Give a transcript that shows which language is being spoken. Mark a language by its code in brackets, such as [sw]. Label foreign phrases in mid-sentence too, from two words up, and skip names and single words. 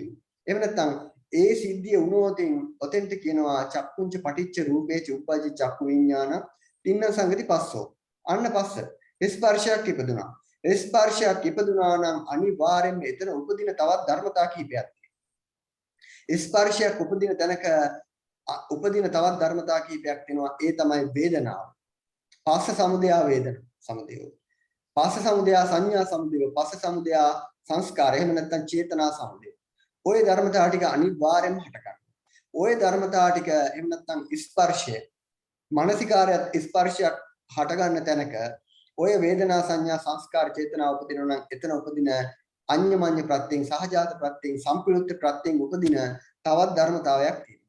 [si] එහෙම නැත්නම් ඒ සිද්ධිය වුණොතින් ඔතෙන්ට කියනවා [pi] චක්කුංච පටිච්ච රූපේ චුප්පජි චක්කු විඥාන තින්න සංගති පස්සෝ. [si] අන්න පස්ස. ස්පර්ශයක් ඉපදුනා. ස්පර්ශයක් ඉපදුනා නම් අනිවාර්යෙන්ම එතන උපදින තවත් ධර්මතා කිහිපයක් තියෙනවා. ස්පර්ශයක් උපදින තැනක උපදින තවත් ධර්මතා කිහිපයක් තියෙනවා. ඒ තමයි වේදනාව. [pi] පස්ස සමුදය වේදන සමුදය. පස්ස සමුදය සංඥා සමුදය. පස්ස සමුදය සංස්කාර. [si] එහෙම නැත්නම් චේතනා සමුදය. ওই ධර්මතා ටික අනිවාර්යෙන්ම හට ගන්නවා. ওই ධර්මතා ටික එහෙම නැත්නම් ස්පර්ශය මානසිකාරයත් ස්පර්ශයක් හට ගන්න තැනක ඔය වේදනා සංඥා සංස්කාර චේතනා උපදිනවා නම් එතන උපදින අඤ්ඤමඤ්ඤ ප්‍රත්‍යයෙන් සහජාත ප්‍රත්‍යයෙන් සම්ප්‍රයුක්ත ප්‍රත්‍යයෙන් උපදින තවත් ධර්මතාවයක් තියෙනවා.